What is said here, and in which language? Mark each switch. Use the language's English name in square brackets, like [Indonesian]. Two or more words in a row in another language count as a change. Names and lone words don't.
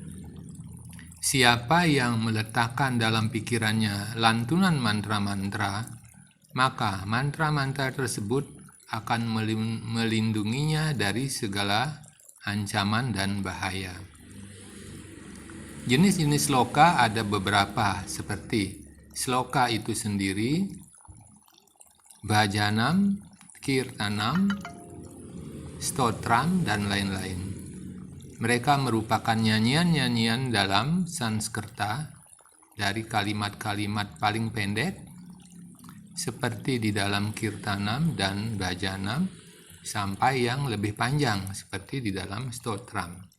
[Indonesian] Siapa yang meletakkan dalam pikirannya lantunan mantra-mantra, maka mantra-mantra tersebut akan melindunginya dari segala ancaman dan bahaya. Jenis-jenis sloka ada beberapa, seperti sloka itu sendiri, [Sanskrit] bhajanam, kirtanam, stotram, [Indonesian] dan lain-lain. Mereka merupakan nyanyian-nyanyian dalam Sanskerta dari kalimat-kalimat paling pendek seperti di dalam kirtanam dan bhajanam sampai yang lebih panjang seperti di dalam stotram.